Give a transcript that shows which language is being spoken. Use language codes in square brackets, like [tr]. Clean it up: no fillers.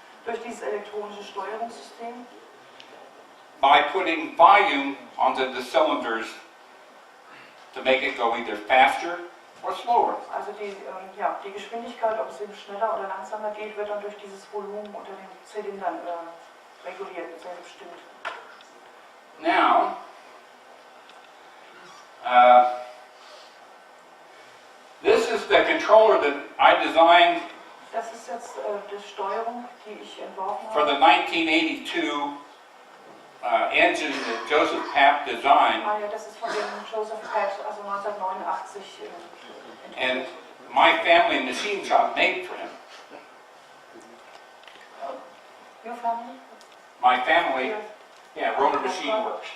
[de] durch dieses elektronische Steuerungssystem, [en] by putting volume onto the cylinders to make it go either faster or slower. [de] Also ja, die Geschwindigkeit, ob es eben schneller oder langsamer geht, wird dann durch dieses Volumen unter den Zylindern reguliert, sehr bestimmt. [en] Now, this is the controller that I designed [de] Das ist jetzt die Steuerung, die ich entworfen [en] for the [de] habe. [en] 1982 engine that Joseph Papp designed, [de] Ah ja, das ist von dem Joseph Papp, also 1989. [en] and my family machine shop made for him. Your family? My family, yeah, Rona Machine Works.